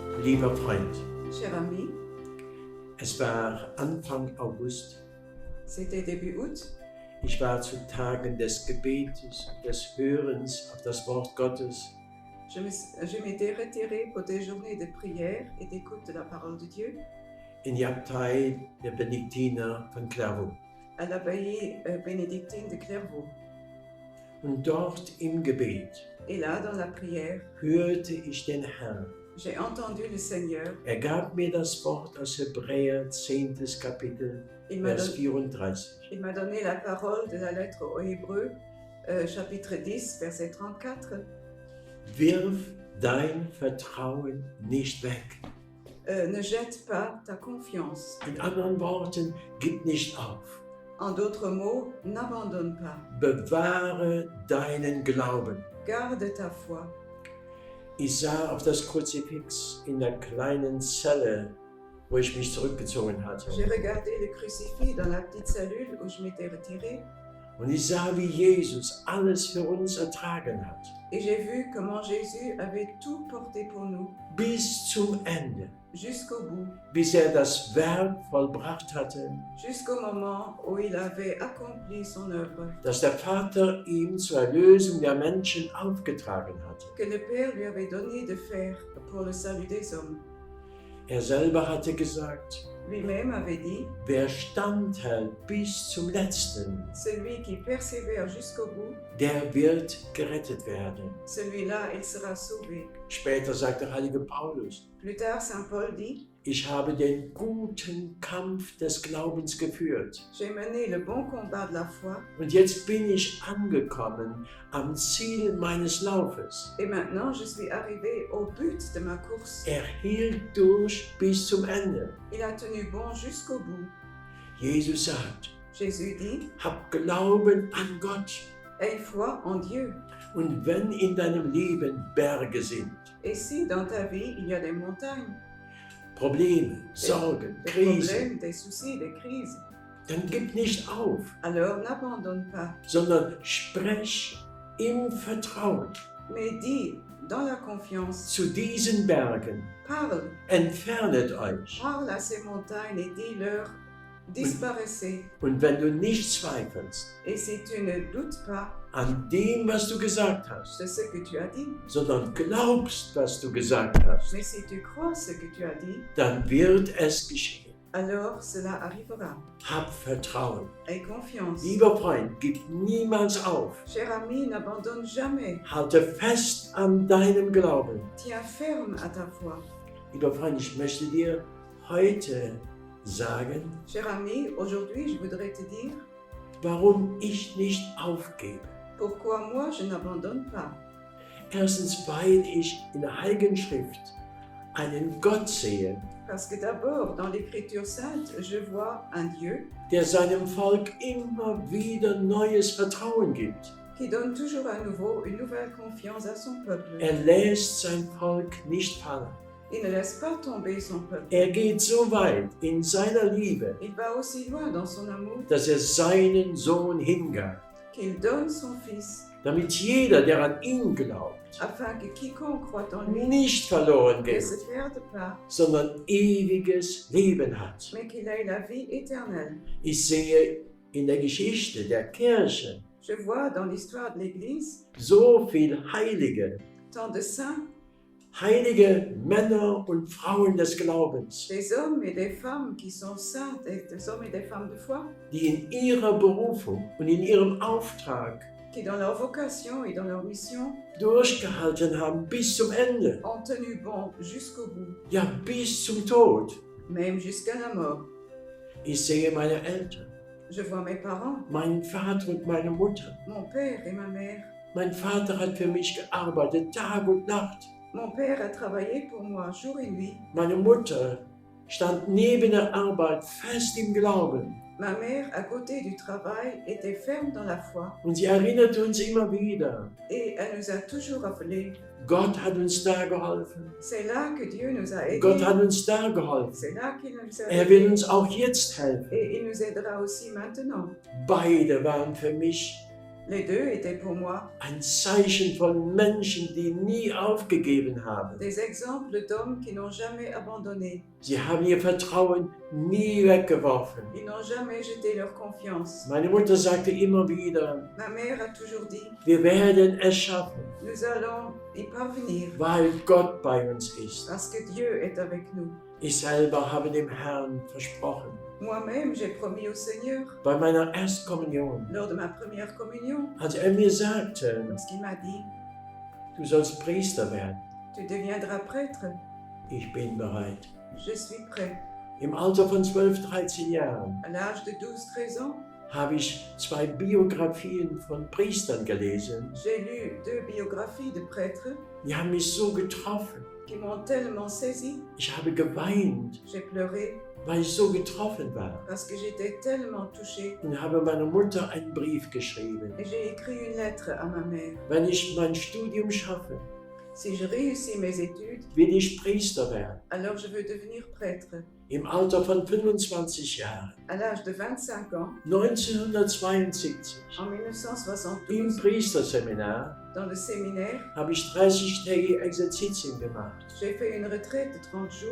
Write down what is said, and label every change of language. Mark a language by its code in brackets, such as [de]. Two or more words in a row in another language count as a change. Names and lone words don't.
[de] Lieber Freund, [fr] Cher ami, [de] es war Anfang August. [fr] c'était début août. [de] Ich war zu Tagen des Gebetes und des Hörens auf das Wort Gottes. [fr] Je m'étais retirée pour des journées de prière et d'écoute de la parole de Dieu [de] In die Abtei der Benediktiner von Clairvaux. [fr] à l'abbaye bénédictine de Clairvaux. [de] Und dort im Gebet [fr] Et là, dans la prière, [de] hörte ich den Herrn. [fr] j'ai entendu le Seigneur. [de] Er gab mir das Wort aus Hebräer 10. Kapitel, [fr] Il m'a [de] Vers [fr] don- 34. il m'a donné la parole de la lettre aux Hébreux, chapitre 10, verset 34. [de] Wirf dein Vertrauen nicht weg. [fr] Ne jette pas ta confiance. [de] In anderen Worten, gib nicht auf. [fr] En d'autres mots, n'abandonne pas. [de] Bewahre deinen Glauben. [fr] Garde ta foi. [de] Ich sah auf das Kruzifix in der kleinen Zelle, wo ich mich zurückgezogen hatte. [fr] J'ai regardé le crucifix dans la petite cellule où je m'étais retirée. [de] Und ich sah, wie Jesus alles für uns ertragen hat. [fr] Et j'ai vu comment Jésus avait tout porté pour nous, [de] Bis zum Ende. [fr] jusqu'au bout, [de] Bis er das Werk vollbracht hatte, [fr] jusqu'au moment où il avait accompli son œuvre, [de] das der Vater ihm zur Erlösung der Menschen aufgetragen hatte. [fr] que le Père lui avait donné de faire pour le salut des hommes. [de] Er selber hatte gesagt, [fr] Lui-même avait dit, [de] wer standhält bis zum Letzten, [fr] celui qui persévère jusqu'au bout, [de] der wird gerettet werden. [fr] celui-là, il sera sauvé. [de] Später sagt der heilige Paulus, [fr] Plus tard, Saint Paul dit, [de] ich habe den guten Kampf des Glaubens geführt. [fr] j'ai mené le bon combat de la foi, [de] Und jetzt bin ich angekommen am Ziel meines Laufes. [fr] et maintenant je suis arrivé au but de ma course. [de] Er hielt durch bis zum Ende. [fr] Il a tenu bon jusqu'au bout. [de] Jesus sagt, [fr] Jésus dit, [de] hab Glauben an Gott. [fr] aie foi en Dieu. [de] Und wenn in deinem Leben Berge sind, [fr] Et si dans ta vie, il y a des montagnes, [de] Probleme, Sorgen, [fr] des [de] Krisen, [fr] problèmes, des soucis, des crises, [de] dann gib nicht auf, [fr] alors n'abandonne pas, [de] sondern sprech im Vertrauen [fr] mais dis dans la confiance, [de] zu diesen Bergen, [fr] parle, [de] entfernet euch. [fr] parle à ces montagnes et dis-leur, disparaissez. [de] Und wenn du nicht zweifelst [fr] Et si tu ne doutes pas [de] an dem, was du gesagt hast, [fr] de ce que tu as dit, [de] sondern glaubst, was du gesagt hast, [fr] mais si tu crois ce que tu as dit, [de] dann wird es geschehen. [fr] alors cela arrivera. [de] Hab Vertrauen. [fr] Aie confiance. [de] Lieber Freund, gib niemals auf. [fr] Cher ami, n'abandonne jamais. [de] Halte fest an deinem Glauben. [fr] Tiens ferme à ta foi. [de] Lieber Freund, ich möchte dir heute sagen, [fr] Cher ami, aujourd'hui, je voudrais te dire [de] warum ich nicht aufgebe. [fr] pourquoi moi je n'abandonne pas. [de] Erstens, weil ich in der Heiligen Schrift einen Gott sehe, [fr] Parce que d'abord, dans l'Écriture sainte, je vois un Dieu [de] der seinem Volk immer wieder neues Vertrauen gibt. [fr] qui donne toujours à nouveau une nouvelle confiance à son peuple. [de] Er lässt sein Volk nicht fallen. [fr] Il ne laisse pas tomber son peuple. [de] Er geht so weit in seiner Liebe, [fr] Il va aussi loin dans son amour [de] dass er seinen Sohn hingab, [fr] qu'il donne son Fils, [de] damit jeder, der an ihn glaubt, [fr] afin que quiconque croit en lui [de] nicht verloren [fr] ne [de] geht, [fr] se perde pas, [de] sondern ewiges Leben hat. [fr] mais qu'il ait la vie éternelle. [de] Ich sehe in der Geschichte der Kirche [fr] Je vois dans l'histoire de l'Église [de] so viel Heilige, [fr] tant de saints, [de] heilige Männer und Frauen des Glaubens, [fr] des hommes et des femmes qui sont saints, des hommes et des femmes de foi, [de] die in ihrer Berufung und in ihrem Auftrag [fr] qui dans leur vocation et dans leur mission [de] durchgehalten haben bis zum Ende, [fr] ont tenu bon jusqu'au bout, [de] ja bis zum Tod. [fr] même jusqu'à la mort. [de] Ich sehe meine Eltern, [fr] Je vois mes parents, [de] meinen Vater und meine Mutter. [fr] mon père et ma mère. [de] Mein Vater hat für mich gearbeitet, Tag und Nacht. [fr] Mon père a travaillé pour moi jour et nuit. [de] Meine Mutter stand neben der Arbeit fest im Glauben. [fr] Ma mère, à côté du travail, était ferme dans la foi [de] Und sie erinnert uns immer wieder, [fr] et elle nous a toujours rappelé. [de] Gott hat uns da geholfen. [fr] C'est là que Dieu nous a [de] Gott [fr] aidés. [de] hat uns da geholfen. [fr] C'est là qu'il nous a [de] Er will [fr] aidés. [de] uns auch jetzt helfen. [fr] Et il nous aidera aussi maintenant. [de] Beide waren für mich [fr] Les deux étaient pour moi [de] ein Zeichen von Menschen, die nie aufgegeben haben. [fr] des exemples d'hommes qui n'ont jamais abandonné. [de] Sie haben ihr Vertrauen nie weggeworfen. [fr] Ils n'ont jamais jeté leur confiance. [de] Meine Mutter sagte immer wieder, [fr] Ma mère a toujours dit, [de] wir werden es schaffen, [fr] nous allons y parvenir [de] weil Gott bei uns ist. [fr] parce que Dieu est avec nous. [de] Ich selber habe dem Herrn versprochen, [fr] Moi-même, j'ai promis au Seigneur, [de] bei meiner Erstkommunion, [fr] lors de ma première communion, [de] als mir sagte, [fr] lorsqu'il m'a dit, [de] du sollst Priester werden, [fr] tu deviendras prêtre, [de] ich bin bereit. [fr] je suis prêt. [de] Im Alter von 12, 13 Jahren [fr] À l'âge de 12-13 ans, [de] habe ich 2 Biografien von Priestern gelesen. [fr] j'ai lu 2 biographies de prêtres [de] Die haben mich so getroffen. [fr] qui m'ont tellement saisi. [de] Ich habe geweint, [fr] J'ai pleuré [de] weil ich so getroffen war. [fr] parce que j'étais tellement touchée. [de] Und habe meiner Mutter einen Brief geschrieben. [fr] Et j'ai écrit une lettre à ma mère. [de] Wenn ich mein Studium schaffe, [fr] Si je réussis mes études, [de] will ich Priester werden. [fr] alors je veux devenir prêtre. [de] Im Alter von 25 Jahren, [fr] À l'âge de 25 ans, 1972, en [de] im 1972, Priesterseminar, [fr] dans le séminaire, [de] habe ich 30-tägige Exerzitien gemacht. [fr] j'ai fait une retraite de 30 jours,